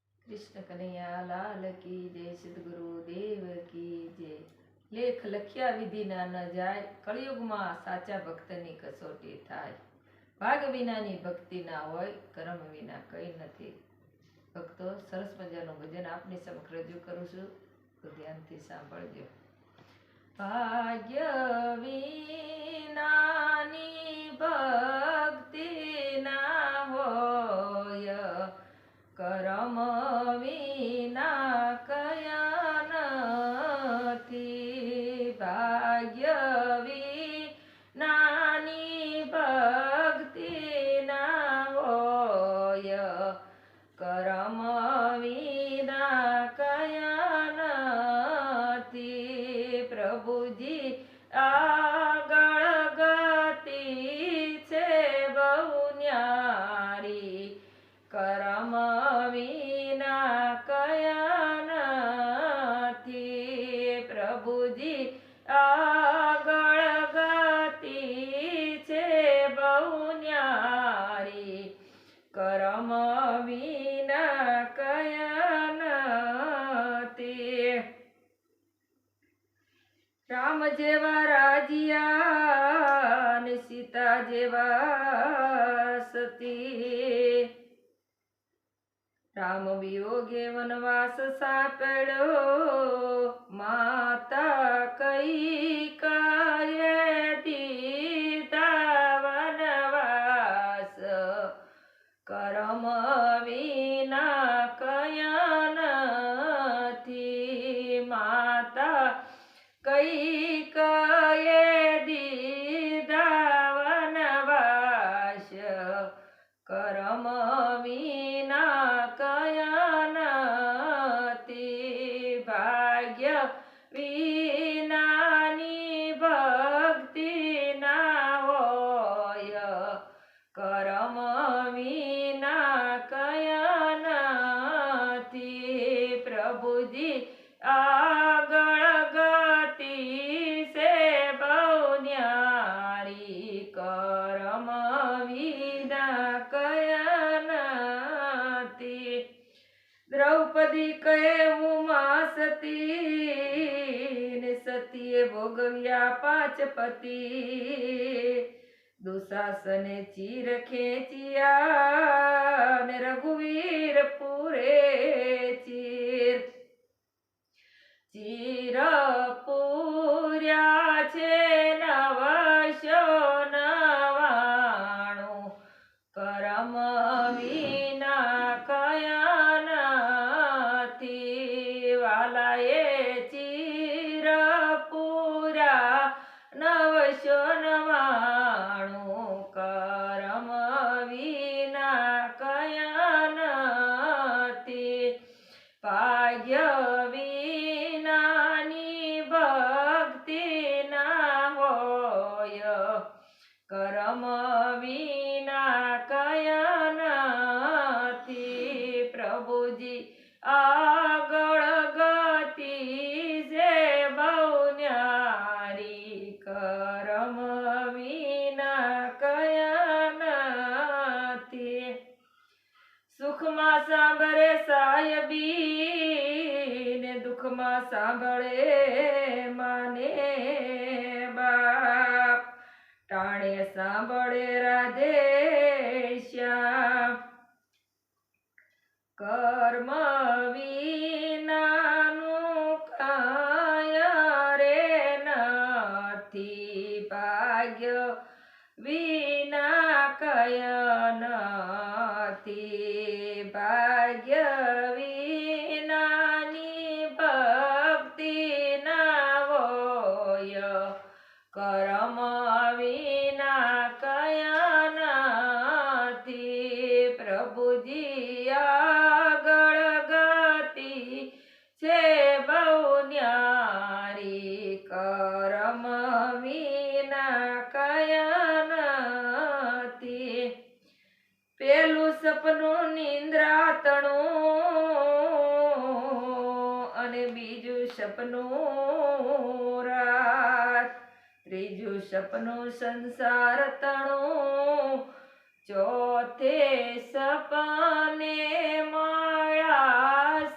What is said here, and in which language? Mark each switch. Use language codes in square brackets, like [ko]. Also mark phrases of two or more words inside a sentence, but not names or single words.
[hi] कृष्ण कन्हैया लाल की जय। सद्गुरु देव की जय। [gu] લેખ લખ્યા વિધિ ના ન જાય, કલયુગ મેં સાચા ભક્ત ની કસોટી થાય। ભાગ વિના ની ભક્તિ ના હોય, કર્મ વિના કઈ નથી। ભક્તો સરસ મજાનું ભજન આપની સમક્ષ રજૂ કરું છું, તો ધ્યાનથી સાંભળજો। ભાગ્ય વિના ની ભક્તિ ના હોય, કર્મ વિના કયા નથી। ભાગ્ય વિના ની ભક્તિ ના હોય, કર્મ વિના કયા નથી। પ્રભુજી આગળ ગતિ છે બહુ ન્યારી, કર્મ વિના કયા નથી। પ્રભુજી આગળ ગતિ છે બહુ ન્યારી, કર્મ વિના કયા નથી। રામ જેવા રાજિયા ને સીતા જેવા સતી, રામ વિયોગે વનવાસ સાપડ્યો, માતા કૈકેયીએ દીધા વનવાસ, કર્મ વિના કયા નથી। માતા કૈકેયીએ દીધા વનવાસ, કર્મ વિના કયા નથી। ભાગ્ય વિના ની ભક્તિ ના હોય, કર્મ વિના કયા નથી। પ્રભુજી આગળ ગતિ સે બહુ ન્યારી, કર્મ વિના કયા નથી। દ્રૌપદી કહે ઉમા સતી, ને સતીએ ભોગવ્યા 5 પતિ। દુશાસને ચીર ખેચિયા, ને રઘુવીર પૂરે ચીર। ચીર પૂર્યા છે 999, કર્મ વિના કયા નથી। વાલાએ ચીર પૂરા 999, કર્મ વિના કયા નથી। ભાગ્ય વિના ની ભક્તિ ના હોય, કર્મ વિના કયા નથી। પ્રભુજી આગળ ગતિ સે બહુ ન્યારી, કર્મ વિના કયા નથી। સુખ મેં સાંભળે સાહેબી, ને દુખ મેં સાંભળે માને બાપ। ટાણે સાંભળે રાધે શ્યામ, કર્મ વિનાનુ કાયા રે નથી। ભાગ્ય વિના કયા નથી। ભાગ્ય વિના ની ભક્તિ ના હોય, કર્મ વિના કયા નથી। પ્રભુજી આગળ ગતિ છે બહુ ન્યારી, કર્મ વિના કયા નથી। પેલૂ સપનૂ નિંદ્રાતણૂ, અને બીજૂ સપનૂ રાત। ત્રીજૂ સપનૂ સંસાર તણૂ, ચૌથે સપને માયા